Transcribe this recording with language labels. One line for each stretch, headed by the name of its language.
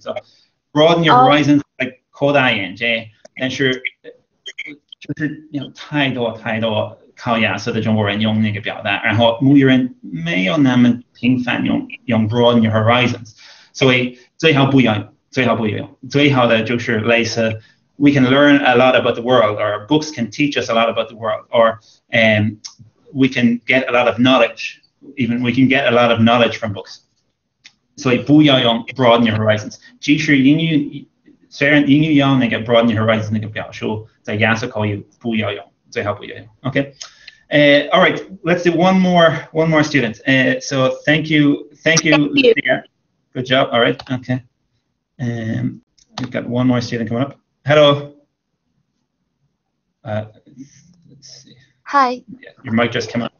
English: So broaden your horizon, like
Chinese: 扩大眼界，但是就是太多考雅思的中国人用那个表达，然后母语人没有那么频繁用
English: broaden your horizons，
Chinese: 所以最好不要用，最好的就是类似
English: we can learn a lot about the world, or books can teach us a lot about the world, or we can get a lot of knowledge. Even we can get a lot of knowledge from books.
Chinese: 所以不要用
English: broaden your horizons.
Chinese: 即使英语，虽然英语用那个 broaden your horizons 那个表述，在雅思口语不要用，最好不要用。
English: Okay. All right. Let's do one more student. So thank you. Yeah. Good job. All right. Okay. We've got one more student coming up. Hello. Let's see. Hi. Yeah, your mic just came on.